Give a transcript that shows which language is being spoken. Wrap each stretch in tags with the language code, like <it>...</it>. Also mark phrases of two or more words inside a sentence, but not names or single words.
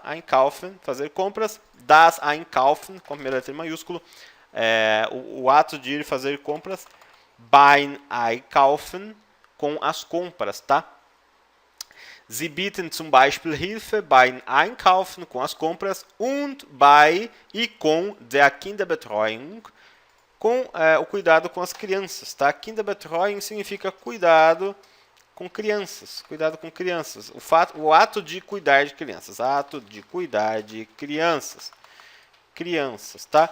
<pt>Einkaufen, fazer compras.</pt> <de>Das Einkaufen,</de> <pt>com a primeira letra em maiúsculo, o ato de ir fazer compras.</pt> <de>Beim Einkaufen,</de> <pt>com as compras, tá?</pt> <de>Sie bieten zum Beispiel Hilfe beim Einkaufen,</de> <pt>com as compras,</pt> <de>und bei</de> <pt>e com</pt> <de>der Kinderbetreuung,</de> <pt>com o cuidado com as crianças, tá? Kinderbetreuung significa cuidado com crianças, o ato de cuidar de crianças, tá?</pt>